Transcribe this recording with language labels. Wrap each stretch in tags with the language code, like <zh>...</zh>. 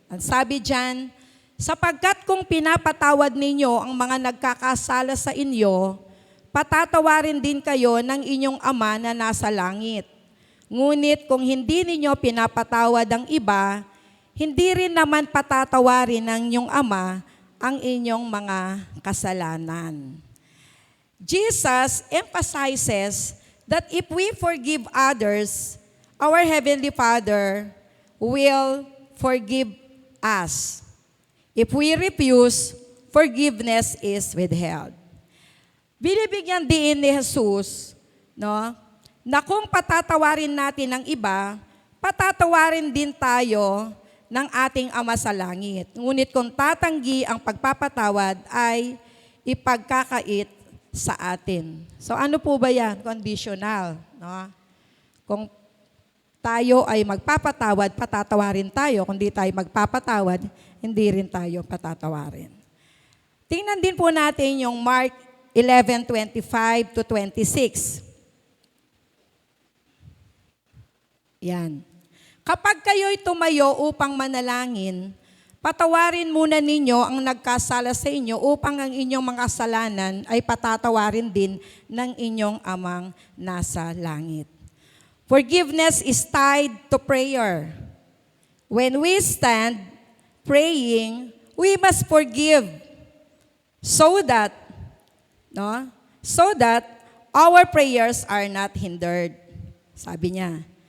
<tl>Ang sabi dyan, sapagkat kung pinapatawad ninyo ang mga nagkakasala sa inyo, patatawarin din kayo ng inyong Ama na nasa langit. Ngunit kung hindi ninyo pinapatawad ang iba, hindi rin naman patatawarin ng inyong Ama ang inyong mga kasalanan.</tl> <en>Jesus emphasizes that if we forgive others, our Heavenly Father will forgive us. If we refuse, forgiveness is withheld.</en> <tl>Binibigyan din ni Jesus, no, na kung patatawarin natin ang iba, patatawarin din tayo ng ating Ama sa langit. Ngunit kung tatanggi ang pagpapatawad ay ipagkakait sa atin. So ano po ba yan? Conditional. No? Kung tayo ay magpapatawad, patatawarin tayo. Kung di tayo magpapatawad, hindi rin tayo patatawarin. Tingnan din po natin yung Mark 11:25 to 26. Yan. Kapag kayo'y tumayo upang manalangin, patawarin muna ninyo ang nagkasala sa inyo upang ang inyong mga kasalanan ay patatawarin din ng inyong amang nasa langit.</tl> <en>Forgiveness is tied to prayer. When we stand praying, we must forgive so that our prayers are not hindered.</en> <tl>Sabi niya.</tl>